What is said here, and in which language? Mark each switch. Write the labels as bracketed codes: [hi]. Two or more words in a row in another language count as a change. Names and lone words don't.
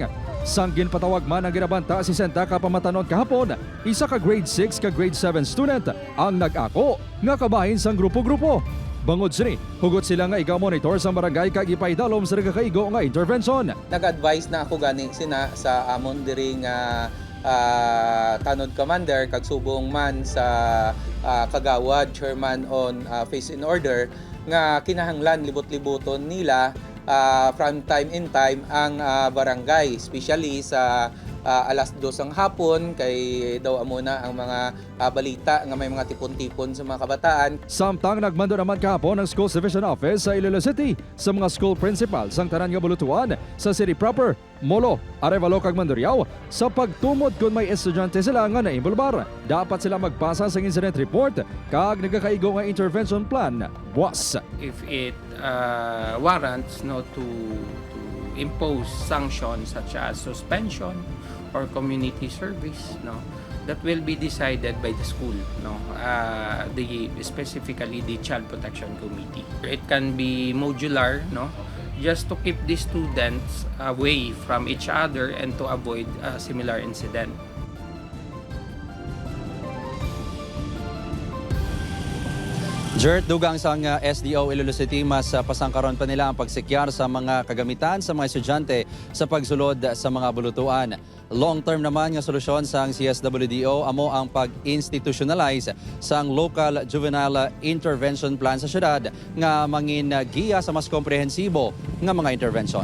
[hil] Sang ginpatawag man ang ginabanta si Senta ka pamatanon kahapon, isa ka [en] grade 6 [hil] ka [en] grade 7 student [hil] ang nag-ako nga kabahin sang grupo-grupo. Bangod sini, hugot sila nga iga-monitor sa barangay kag ipaidalom sa nagakaigo nga intervention. Nag-advise na ako gani sina sa amon diri nga tanod commander kag subong man sa kagawad [en] chairman on phase in order [hil] nga kinahanglan libot-liboton nila [en] from time in time [hil] ang barangay, especially sa alas 2 ang hapon kay daw amuna ang mga balita nga may mga tipon-tipon sa mga kabataan. Samtang nagmando naman kahapon ang Schools Division Office sa Iloilo City sa mga [en] school principals [hil] sang tanan nga bulutuan sa City Proper, Molo, Arevalo kag Mandurriao sa pagtumod kung may estudyante sila nga naimbolbar. Dapat sila magpasa sa [en] incident report [hil] kag nagakaigo nga intervention plan. Buwas. [en] If it warrants to impose sanctions such as suspension or community service, that will be decided by the school, specifically the Child Protection Committee. It can be modular, just to keep the students away from each other and to avoid a similar incident. [hil] Jert, dugang sang SDO Iloilo City, mas pasangkaron pa nila ang pagsikyar sa mga kagamitan sa mga estudyante sa pagsulod sa mga bulutuan. Long-term naman nga solusyon sang CSWDO amo ang pag-institutionalize sang [en] local juvenile intervention plan [hil] sa syudad nga mangin giya sa mas komprehensibo nga mga intervention.